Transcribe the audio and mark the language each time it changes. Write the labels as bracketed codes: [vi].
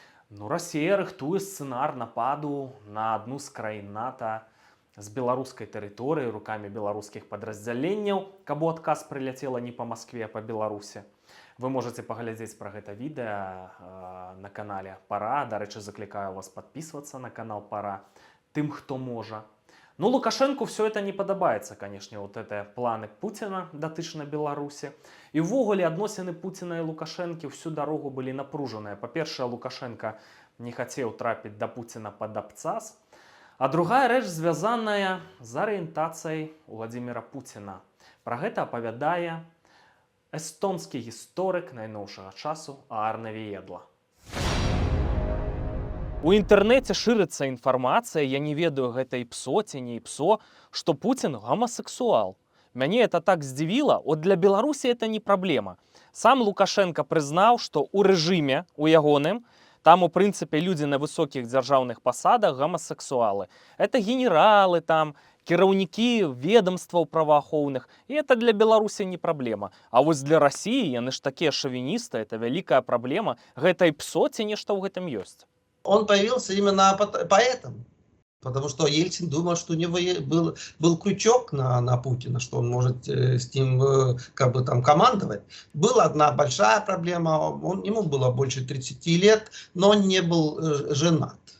[be] Ну, Расія рыхтуе сцэнар нападу на адну з краін НАТО з беларускай тэрыторыі рукамі беларускіх падраздзяленняў, каб у адказ прыляцела не па Маскве, а па Беларусі. Вы можете паглядзець пра гэта відэа на канале Пара. Дарэчы, заклікаю вас падпісвацца на канал Пара тым, хто можа. Ну, Лукашенку [ru] все это [be] не падабаецца, [ru] конечно, вот это [be] планы Пуціна датычна Беларусі. І ўвогуле адносіны Пуціна і Лукашэнкі всю дарогу былі напружаныя. Па-першае, Лукашенко не хацеў трапіць да Пуціна пад абцас. А другая рэч звязаная з арыентацыяй Уладзіміра Пуціна. Пра гэта апавядае эстонскі гісторык найноўшага часу Аарне Віедла. У інтэрнэце шырыцца інфармацыя, я не ведаю, гэта і псо ці не і псо, што Пуцін гомасексуал. Мяне это так здзівіла, от для Беларусі это не праблема. Сам Лукашенко прызнаў, што ў рэжыме, у ягоным, там, у прынцыпе, людзі на высокіх дзяржаўных пасадах гомасексуалы. Это генералы, там, кіраўнікі ведомстваў праваахоўных. І это для Беларусі не праблема. А вось для Расіі, яны ж такія шавіністы, это вялікая праблема. Гэта і псо ці нешта ў гэтым ёсць? [ru] Он появился именно поэтому. Потому что Ельцин думал, что у него был крючок на Путина, что он может с ним как бы там командовать. Была одна большая проблема, ему было больше 30 лет, но он не был женат.